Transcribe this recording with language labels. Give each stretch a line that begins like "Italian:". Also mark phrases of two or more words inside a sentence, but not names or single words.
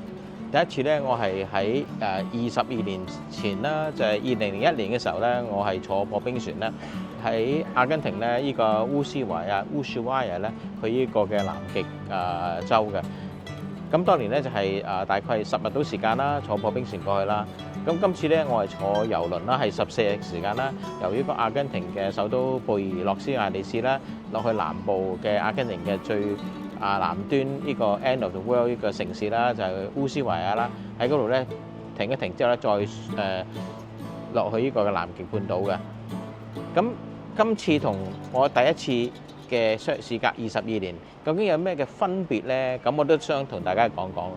Cantonese: 第一次咧，我係喺22年前啦，就係2001年嘅時候咧，我係坐破冰船咧，喺阿根廷咧呢個烏斯懷亞 Ushuaia 咧去呢個嘅南極洲嘅。咁當年咧就係大概10日到時間啦，坐破冰船過去啦。咁今次咧我係坐郵輪啦，係14日時間啦，由呢個阿根廷嘅首都貝爾諾斯艾利斯啦，落去南部嘅阿根廷嘅最南端呢個
English: end of the world
Cantonese: 呢個城市啦，就係烏斯懷亞啦。喺嗰度咧停一停之後咧，再落去呢個嘅南極半島嘅。咁今次同我第一次嘅事隔22年，究竟有咩嘅分別咧？咁我都想同大家講講。